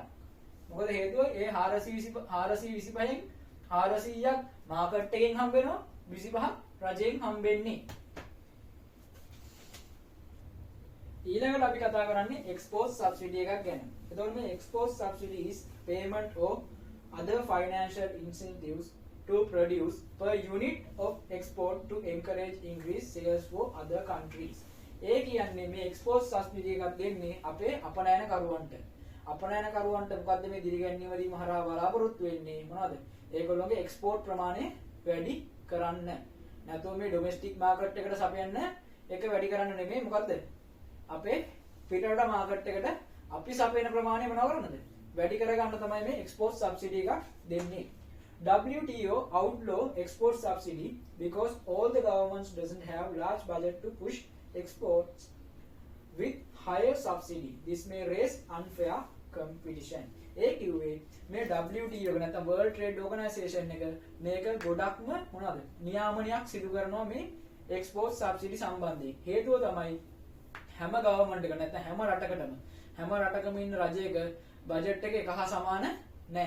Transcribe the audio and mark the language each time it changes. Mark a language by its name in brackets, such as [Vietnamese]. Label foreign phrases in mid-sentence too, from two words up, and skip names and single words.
[Sinhala] මොකද හේතුව ඒ 425න් 400ක් මාකට් එකෙන් හම්බ වෙනවා 25ක් රජයෙන් හම්බෙන්නේ. ඊළඟට අපි කතා කරන්නේ [English] export subsidy [Sinhala] එකක් ගැන. එතකොට මේ [English] export subsidy is payment of other financial incentives to produce per unit of export to encourage increased sales for other countries. [Sinhala] ඒ කියන්නේ මේ [English] export subsidy [Sinhala] එකක් දෙන්නේ අපේ අපනයනකරුවන්ට. අපනයනකරුවන්ට මොකද්ද මේ දිරිගැන්වීම හරහා බලාපොරොත්තු වෙන්නේ මොනවද? ඒගොල්ලෝගේ එක්ස්පෝර්ට් ප්‍රමාණය වැඩි කරන්න. නැත්නම් මේ [English] domestic market [Sinhala] එකට සපයන්න ඒක වැඩි කරන්න නෙමෙයි මොකද්ද? අපේ පිටරට මාකට් එකට අපි සපයන ප්‍රමාණය මොනව කරන්නද? වැඩි කරගන්න තමයි මේ [English] export subsidy [Sinhala] එකක් දෙන්නේ. [English] WTO outlaw export subsidy because all the governments doesn't have large budget to push exports with higher subsidy. This may raise unfair competition. [Sinhala] ඒ කිව්වේ මේ WTO එක නැත්නම් World Trade Organization එක මේක ගොඩක්ම මොනවද? නියාමනයක් සිදු කරනවා මේ [English] export subsidy [Sinhala] සම්බන්ධයෙන්. හේතුව තමයි හැම ගවර්න්මන්ට් එක නැත්නම් හැම රටකම ඉන්න රජයක බජට් එක එක හා සමාන නැහැ.